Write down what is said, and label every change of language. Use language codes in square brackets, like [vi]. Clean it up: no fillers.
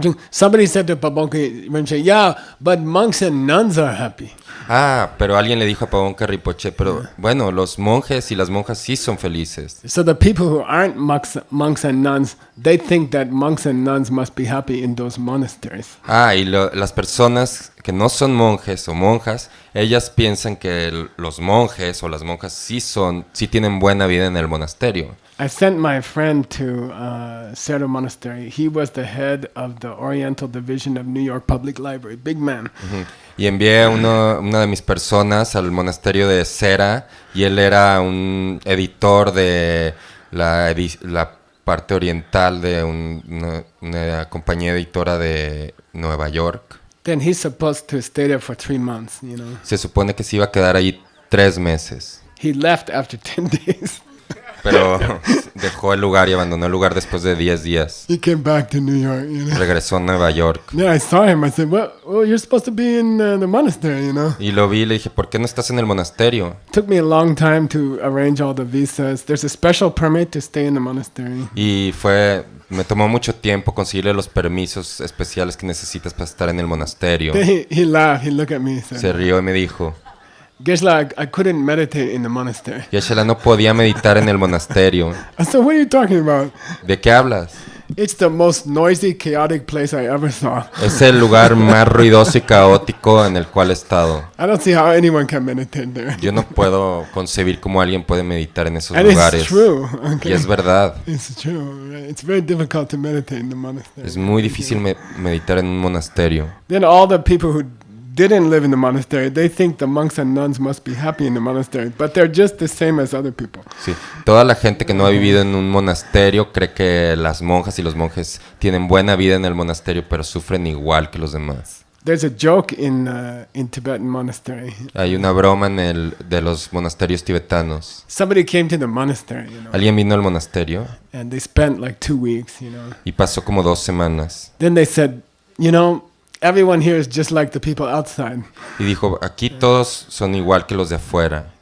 [en] Somebody said to Pabongka Rinpoche, yeah, but monks and nuns are happy. [es] Pero alguien le dijo a Pabongka Rinpoche, pero bueno, los monjes y las monjas sí son felices. [en] So the people who aren't monks and nuns, they think that monks and nuns must be happy in those monasteries. [es] Y las personas que no son monjes o monjas, ellas piensan que los monjes o las monjas sí tienen buena vida en el monasterio. [en] I sent my friend to Cerro Monastery. He was the head of the Oriental Division of New York Public Library. Big man. [es] Y envié una de mis personas al monasterio de Cera y él era un editor de la parte oriental de una compañía editora de Nueva York. [en] Then he's supposed to stay there for 3 months, you know. [es] Se supone que se iba a quedar ahí 3 meses. [en] He left after 10 days. [es] Pero dejó el lugar y abandonó el lugar después de 10 días. [en] He came back to New York, you know. [es] Regresó a Nueva York. [en] Yeah, I saw him. I said, well, you're supposed to be in the monastery, you know. [es] Y lo vi y le dije, ¿por qué no estás en el monasterio? [en] It took me a long time to arrange all the visas. There's a special permit to stay in the monastery. [es] Y me tomó mucho tiempo conseguirle los permisos especiales que necesitas para estar en el monasterio. [en] Then he laughed. He looked at me and said, [es] Se rió y me dijo, [en] Geshe, I couldn't meditate in the monastery. [es] Geshe no podía meditar en el monasterio. [en] I said, what are you talking about? [es] ¿De qué hablas? [en] It's the most noisy, chaotic place I ever saw. [es] Es el lugar más ruidoso y caótico en el cual he estado. [en] I don't see how anyone can meditate there. [es] Yo no puedo concebir cómo alguien puede meditar en esos [en] And [es] lugares. [en] it's true. Okay. [es] Y es verdad. [en] It's true. It's very difficult to meditate in the monastery. [es] Es muy difícil meditar en un monasterio. [en] Then all the people who didn't live in the monastery, they think the monks and nuns must be happy in the monastery, but they're just the same as other people. [es] Sí, toda la gente que no ha vivido en un monasterio cree que las monjas y los monjes tienen buena vida en el monasterio, pero sufren igual que los demás. [en] There's a joke in Tibetan monastery. [es] Hay una broma de los monasterios tibetanos. [en] Somebody came to the monastery, [es] Alguien vino al monasterio [en] and they spent like 2 weeks, [es] y pasó como 2 semanas. [en] Then they said, everyone here is just like the people outside. [es] Y dijo, aquí todos son igual que los de afuera.